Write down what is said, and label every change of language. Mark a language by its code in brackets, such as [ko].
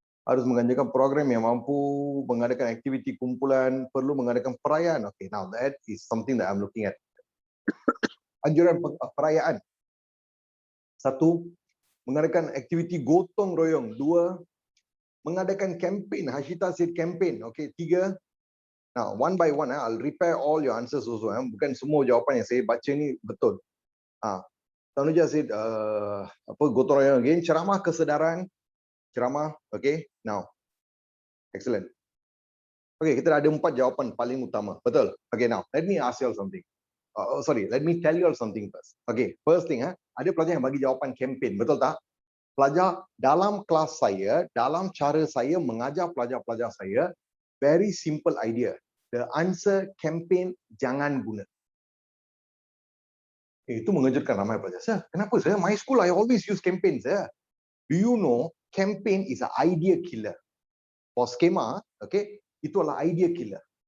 [ms] Harus menganjurkan program yang mampu mengadakan aktiviti kumpulan, perlu mengadakan perayaan. [en] Okay, now that is something that I'm looking at. [ms] Anjuran perayaan. 1, mengadakan aktiviti gotong royong. 2, mengadakan kempen, [en] Hashita said campaign. [ms] Okay, 3. [en] Now, one by one, I'll repair all your answers also. [ms] Bukan semua jawapan yang saya baca ni betul. [en] Tanuja said, gotong royong again. [ms] Ceramah kesedaran. Ceramah, okay. [en] Now, excellent. [ms] Okay, kita ada 4 jawapan paling utama. Betul. [en] Okay, now, let me ask you all something. Let me tell you all something first. [ms] Okay, first thing, ada pelajar yang bagi jawapan campaign, betul tak? Pelajar dalam kelas saya, dalam cara saya mengajar pelajar-pelajar saya, [en] very simple idea. The answer campaign [ms] jangan guna. Itu mengejutkan ramai pelajar. Sir, kenapa sir? [en] My school I always use campaign, sir. Do you know campaign is an idea killer? [ms] For skema, okay, itu adalah idea killer.